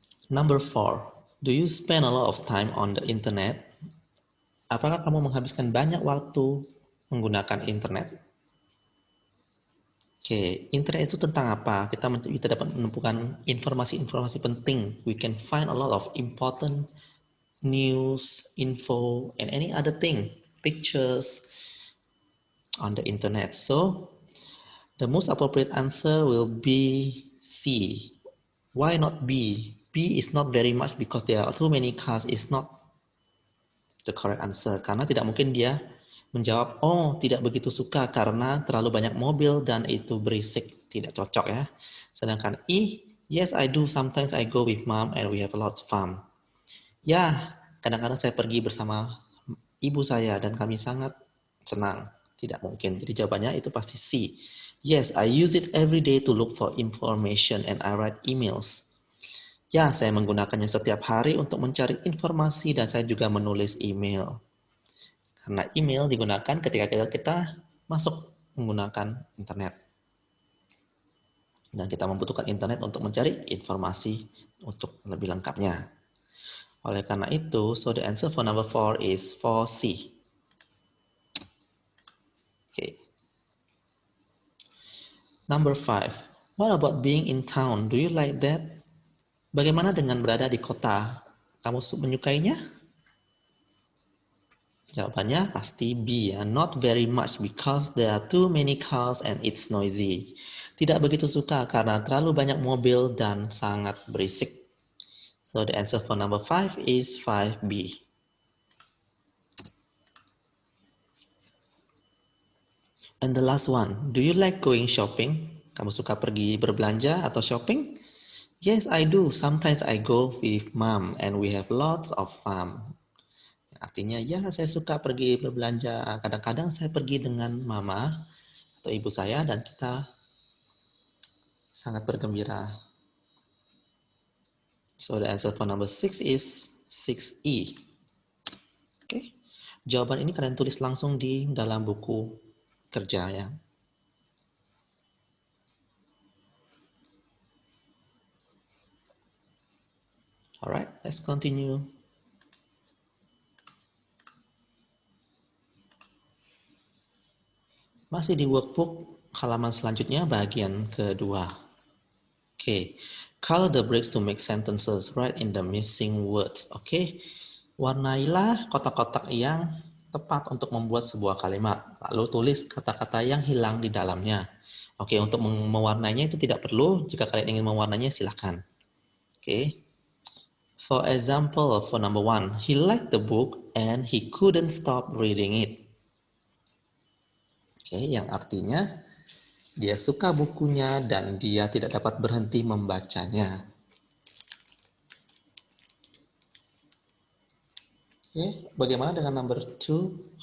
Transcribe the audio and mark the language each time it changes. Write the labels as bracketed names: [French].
[English] Number 4, do you spend a lot of time on the internet? [Indonesian] Apakah kamu menghabiskan banyak waktu menggunakan internet? Oke, internet itu tentang apa? Kita dapat menemukan informasi-informasi penting. [English] We can find a lot of important news, info, and any other thing, pictures on the internet. So, the most appropriate answer will be C. Why not B? B is not very much because there are too many cars. It's not the correct answer. [Indonesian] Karena tidak mungkin dia menjawab, oh tidak begitu suka karena terlalu banyak mobil dan itu berisik. Tidak cocok ya. Sedangkan [English] I, yes I do, sometimes I go with mom and we have a lot of fun. [Indonesian] Ya, kadang-kadang saya pergi bersama ibu saya dan kami sangat senang. Tidak mungkin. Jadi jawabannya itu pasti C. [English] Yes, I use it every day to look for information and I write emails. [Indonesian] Ya, saya menggunakannya setiap hari untuk mencari informasi dan saya juga menulis email. Karena email digunakan ketika kita masuk menggunakan internet. Dan kita membutuhkan internet untuk mencari informasi untuk lebih lengkapnya. Oleh karena itu, [English] so the answer for number 4 is 4C. Okay. Number 5. What about being in town? Do you like that? [Indonesian] Bagaimana dengan berada di kota? Kamu menyukainya? Jawabannya pasti B ya. [English] Not very much because there are too many cars and it's noisy. [Indonesian] Tidak begitu suka karena terlalu banyak mobil dan sangat berisik. [English] So the answer for number 5 is 5B. And the last one, do you like going shopping? [Indonesian] Kamu suka pergi berbelanja atau shopping? [English] Yes, I do. Sometimes I go with mom and we have lots of fun. [Indonesian] Artinya, ya saya suka pergi berbelanja. Kadang-kadang saya pergi dengan mama atau ibu saya dan kita sangat bergembira. [English] So the answer for number 6 is 6E. [Indonesian] Oke. Jawaban ini kalian tulis langsung di dalam buku kerja ya. [English] Alright, let's continue. [Indonesian] Masih di workbook halaman selanjutnya bagian kedua. Okay. [English] Color the breaks to make sentences. Write in the missing words. [Indonesian] Okay. Warnailah kotak-kotak yang tepat untuk membuat sebuah kalimat. Lalu tulis kata-kata yang hilang di dalamnya. Oke, untuk mewarnainya itu tidak perlu. Jika kalian ingin mewarnainya, silahkan. Oke. [English] For example, for number 1, he liked the book and he couldn't stop reading it. [Indonesian] Oke, yang artinya dia suka bukunya dan dia tidak dapat berhenti membacanya. Oke, bagaimana dengan number 2?